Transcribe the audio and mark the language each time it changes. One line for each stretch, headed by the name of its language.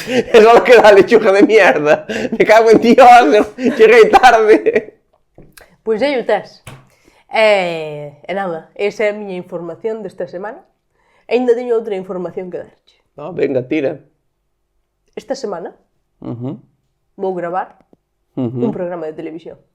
Galician: É só que dá
Spanish: lechuga de mierda. Me cago en Dios,
Galician: cheguei tarde. Pois aí o tes. E nada, esa é a miña información desta semana. E ainda teño outra información que darche.
Spanish: No, venga, tira.
Galician: Esta semana vou gravar un programa de televisión.